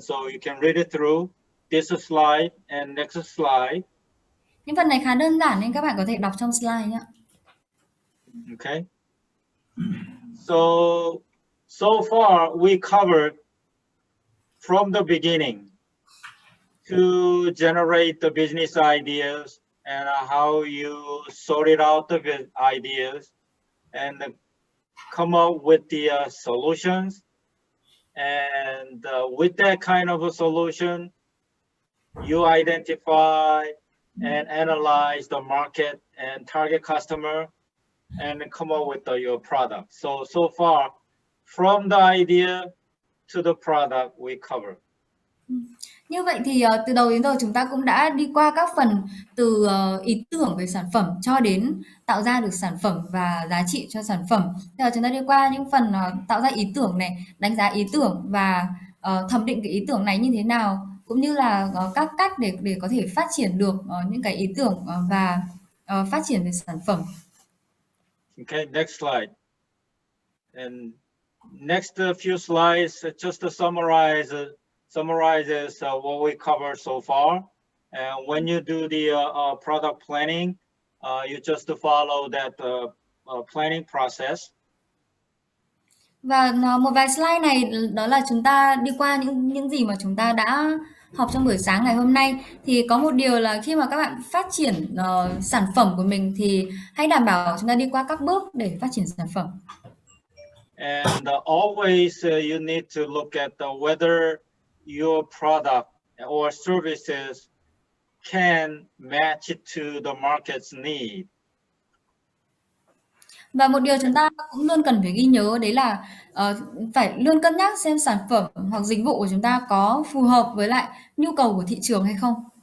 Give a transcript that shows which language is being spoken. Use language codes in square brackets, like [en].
[en] So you can read it through this slide and next slide. [vi] Những phần này khá đơn giản nên các bạn có thể đọc trong slide nhé. [en] Okay. So far we covered from the beginning to generate the business ideas and how you sorted out the ideas and come up with the solutions. And with that kind of a solution, you identify and analyze the market and target customer and come up with your product. So far, from the idea to the product, we cover. [vi] Như vậy thì từ đầu đến giờ chúng ta cũng đã đi qua các phần từ ý tưởng về sản phẩm cho đến tạo ra được sản phẩm và giá trị cho sản phẩm. Bây giờ chúng ta đi qua những phần tạo ra ý tưởng này, đánh giá ý tưởng và thẩm định cái ý tưởng này như thế nào, cũng như là các cách để có thể phát triển được những cái ý tưởng và phát triển về sản phẩm. [en] Okay, next slide. And next few slides just to summarizes what we covered so far. And when you do the product planning, you just follow that planning process. [vi] Và một vài slide này đó là chúng ta đi qua những gì mà chúng ta đã học trong buổi sáng ngày hôm nay. Thì có một điều là khi mà các bạn phát triển sản phẩm của mình thì hãy đảm bảo chúng ta đi qua các bước để phát triển sản phẩm. [en] And always you need to look at whether your product or services can match to the market's need. [vi] Và một điều chúng ta cũng luôn cần phải ghi nhớ đấy là phải luôn cân nhắc xem sản phẩm hoặc dịch vụ của chúng ta có phù hợp với lại nhu cầu của thị trường hay không.